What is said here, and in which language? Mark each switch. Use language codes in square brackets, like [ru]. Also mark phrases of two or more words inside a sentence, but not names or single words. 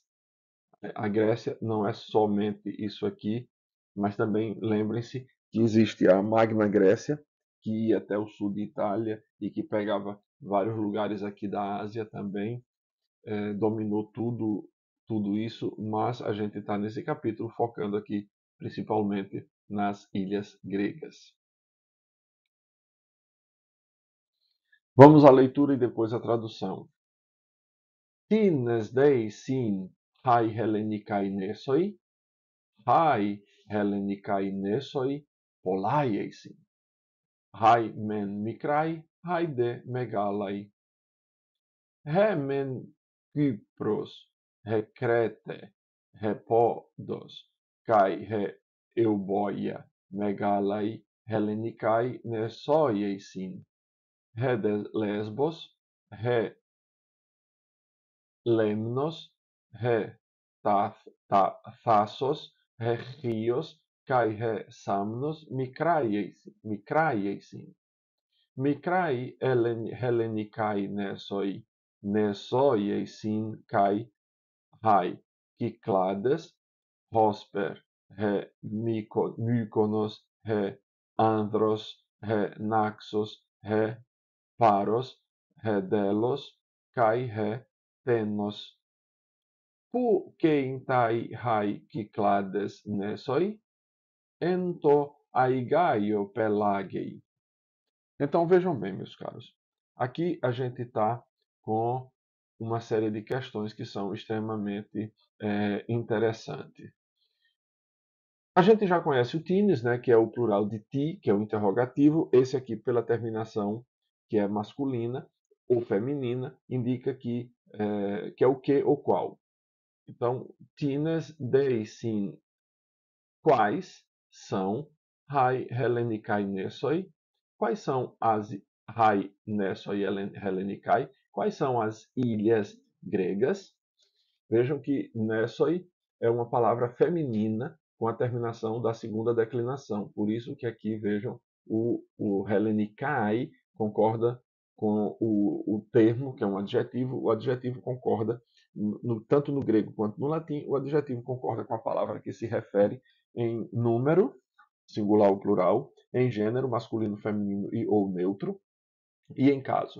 [pt] A Grécia não é somente isso aqui, mas também lembrem-se que existe a Magna Grécia, que ia até o sul de Itália e que pegava vários lugares aqui da Ásia também, dominou tudo isso, mas a gente está nesse capítulo focando aqui principalmente nas ilhas gregas. Vamos à leitura e depois à tradução. [el] Τίνες εἰσὶν αἱ Ἑλληνικαὶ νῆσοι; αἱ Ἑλληνικαὶ νῆσοι πολλαί εἰσιν, αἱ μὲν μικραί, αἱ δὲ μεγάλαι. Ἡ μὲν Κύπρος, ἡ Κρήτη, ἡ Ῥόδος, καὶ ἡ Εὔβοια μεγάλαι Ἑλληνικαὶ νῆσοί εἰσιν, ἡ δὲ Λέσβος, ἡ Λῆμνος, ἡ Θάσος, ἡ Χίος, καὶ ἡ Σάμος μικραί εἰσιν. Μικραὶ Ἑλληνικαὶ νῆσοί εἰσιν καὶ αἱ Κυκλάδες, ὥσπερ, ἡ Μύκονος, ἡ Ἄνδρος, ἡ Νάξος, ἡ Πάρος, ἡ Δῆλος, καὶ ἡ Τῆνος. Ποῦ κεῖνται αἱ Κυκλάδες νῆσοι; ἐν τῷ Αἰγαίῳ πελάγει. [pt] Então vejam bem, meus caros. Aqui a gente está com uma série de questões que são extremamente interessantes. A gente já conhece o tines, né, que é o plural de ti, que é o interrogativo. Esse aqui, pela terminação, que é masculina ou feminina, indica que é o que ou qual. Então, [el] τίνες εἰσίν, [pt] quais são [el] αἱ Ἑλληνικαὶ νῆσοι? [pt] Quais são as [el] αἱ νῆσοι Ἑλληνικαί? [pt] Quais são as ilhas gregas? Vejam que nesoi é uma palavra feminina com a terminação da segunda declinação. Por isso que aqui, vejam, o Helenikai concorda com o termo, que é um adjetivo, o adjetivo concorda, tanto no grego quanto no latim, o adjetivo concorda com a palavra que se refere em número, singular ou plural, em gênero, masculino, feminino e ou neutro, e em caso.